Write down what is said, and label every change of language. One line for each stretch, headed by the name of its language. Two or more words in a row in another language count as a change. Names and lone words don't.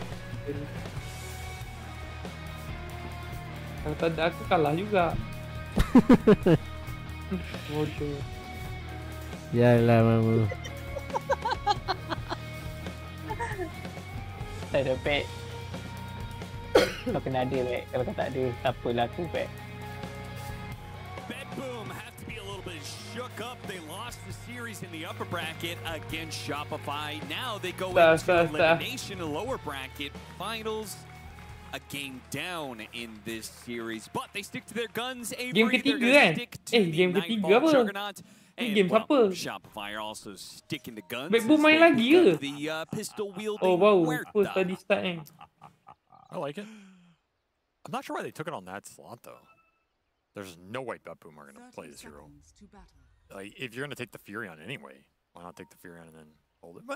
Malay: Kalau tak ada aku kalah juga. Bodoh. Yalah mamu. Tak ada pet. Kau kena ada pet. Kalau kau tak ada, tak apalah aku pet.
English: Boom have to be a little bit shook up. They lost the series in the upper bracket against Shopify. Now they go into elimination in the lower bracket finals. a game down in this series, but they stick to their guns. Game Avery, they're
Malay: ketiga
English: going to
Malay: kan?
English: stick to the
Malay: Game ketiga Nightfall apa? Juggernaut. Ni
English: And game well,
Malay: siapa?
English: Shopify are also sticking to guns. Backbone as main they
Malay: lagi
English: pick
Malay: ke?
English: up the pistol wielding Oh wow, Huerta.
Malay: first tadi start kan.
English: I like it. I'm not sure why they took it on that slot though. There's no way Betboom are going to play this hero. Like, if you're going to take the Furion anyway, why not take the Furion and then hold it?